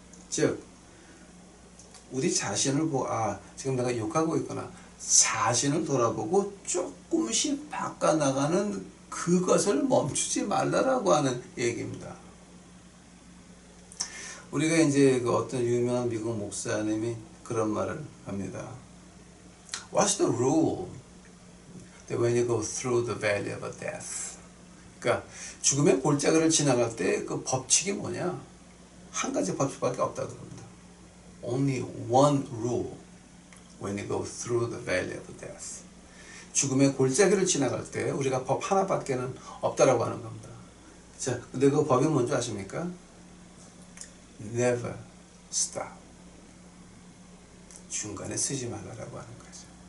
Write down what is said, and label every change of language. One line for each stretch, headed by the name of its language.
Korean: 즉 우리 자신을 보고 지금 내가 욕하고 있구나. 자신을 돌아보고 조금씩 바꿔나가는 그것을 멈추지 말라라고 하는 얘기입니다. 우리가 이제 그 어떤 유명한 미국 목사님이 그런 말을 합니다.
English: What's the rule that when you go through the valley of death?
Korean: 그러니까 죽음의 골짜기를 지나갈 때 그 법칙이 뭐냐? 한 가지 법칙밖에 없다 그럽니다.
English: Only one rule when you go through the valley of death.
Korean: 죽음의 골짜기를 지나갈 때 우리가 법 하나밖에는 없다라고 하는 겁니다. 자, 근데 그 법이 뭔지 아십니까?
English: Never stop.
Korean: 중간에 쓰지 말라라고 하는 거죠.